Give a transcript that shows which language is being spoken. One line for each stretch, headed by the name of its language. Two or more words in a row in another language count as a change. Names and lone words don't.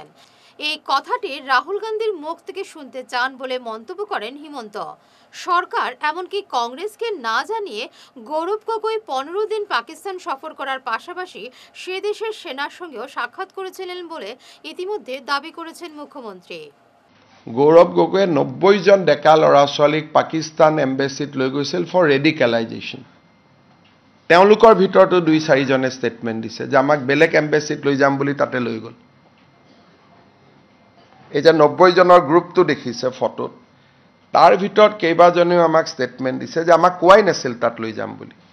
Bangla: এই কথাটি রাহুল গান্ধীর মুখ থেকে শুনতে চান বলে মন্তব্য করেন হিমন্ত। সরকার এমনকি কংগ্রেসকে না জানিয়ে গৌরব গগৈ 15 দিন পাকিস্তান সফর করার পাশাপাশি সে দেশের সেনার সঙ্গেও সাক্ষাৎ করেছিলেন বলে ইতিমধ্যে দাবি করেছেন মুখ্যমন্ত্রী।
Assamese: গৌৰৱ গগৈয়ে 90 জন ডেকা ল'ৰা ছোৱালীক পাকিস্তান এম্বেচিত লৈ গৈছিল
English: for radicalisation.
Assamese: তেওঁলোকৰ ভিতৰতো 2-4 জনে ষ্টেটমেণ্ট দিছে যে আমাক বেলেগ এম্বেচিত লৈ যাম বুলি তাতে লৈ গ'ল। এই যে 90 জনৰ গ্ৰুপটো দেখিছে ফটোত, তাৰ ভিতৰত কেইবাজনেও আমাক ষ্টেটমেণ্ট দিছে যে আমাক কোৱাই নাছিল তাত লৈ যাম বুলি।